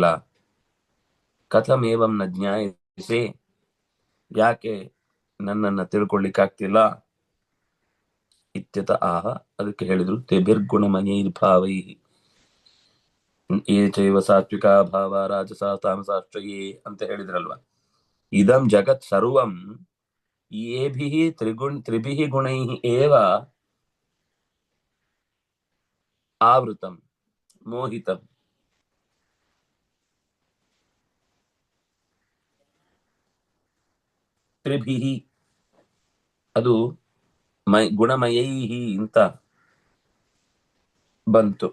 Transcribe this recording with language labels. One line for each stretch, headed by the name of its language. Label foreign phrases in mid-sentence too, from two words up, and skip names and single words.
Sanskrit: ಕಥಮೇವಂ ನ ಜ್ಞಾಯಸೆ,
Kannada: ಯಾಕೆ ನನ್ನನ್ನ ತಿಳ್ಕೊಳ್ಳಿಕ್ಕಾಗ್ತಿಲ್ಲ?
Sanskrit: ಇತ್ಯತ ಆಹ,
Kannada: ಅದಕ್ಕೆ ಹೇಳಿದ್ರು
Sanskrit: ತೇಭಿರ್ಗುಣಮಯೈರ್ಭಾವೈ ಯೇ ಚೈವ ಸಾತ್ವಿಕ ಭಾವ ರಾಜಸ ತಾಮಸಾಶ್ಚಯೇ
Kannada: ಅಂತ ಹೇಳಿದ್ರಲ್ವಾ.
Sanskrit: ಇದಂ ಜಗತ್ ಸರ್ವಂ ಏಭಿಃ ತ್ರಿಭಿಃ ಗುಣೈಃ ಏವ ಆವೃತಂ ಮೋಹಿತಂ.
Kannada: ತ್ರಿಭಿಃ ಅದು ಗುಣಮಯೈಹಿ ಅಂತ ಬಂತು.